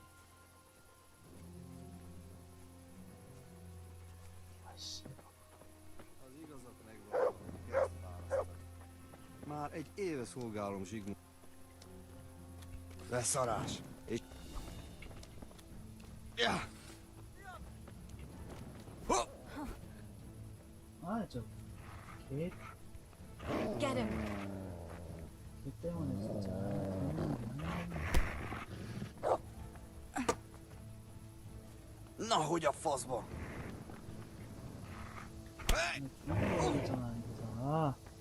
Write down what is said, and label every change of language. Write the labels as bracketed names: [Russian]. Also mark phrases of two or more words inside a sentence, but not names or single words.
[Hungarian] Az igazat megvallom, ezt választani. Már egy éve szolgálom Zsigmond. Beszarás! És... Ja! [Korean] 아, 저 개. [English] Get him. [Korean] 개 때문에 진짜. [Hungarian] Na, hogy a faszba? [Korean] 죽어야겠잖아, 이거잖아.